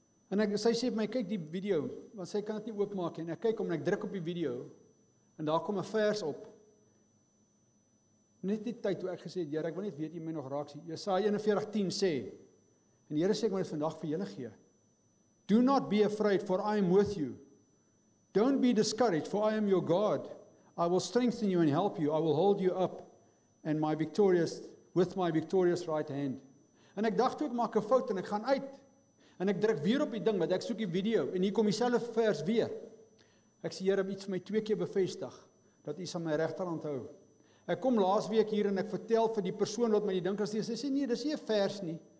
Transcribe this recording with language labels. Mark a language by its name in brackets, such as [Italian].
[Afrikaans] En sy sê vir my, kyk die video, want sy kan dit nie oopmaak nie. En ek kyk hom en ek druk op die video, en daar kom 'n vers op. Net die tyd toe ek gesê het, Here, ek wil net weet U my nog raak sien. Jesaja 41:10 sê, en die Here sê ek moet dit vandag vir julle gee. [English] Do not be afraid, for I am with you. Don't be discouraged, for I am your God. I will strengthen you and help you. I will hold you up and with my victorious right hand. [Afrikaans] En ek dacht toe ek maak 'n fout en ek gaan uit. En ek druk weer op die ding, want ek soek die video. En hier kom dieselfde vers weer. Ek sê, Here, iets vir my 2 keer bevestig, dat U aan my regterhand hou. Ek kom laas week hier en ek vertel vir die persoon wat my die ding kan sê, sy sê, nee, dis nie 'n vers nie.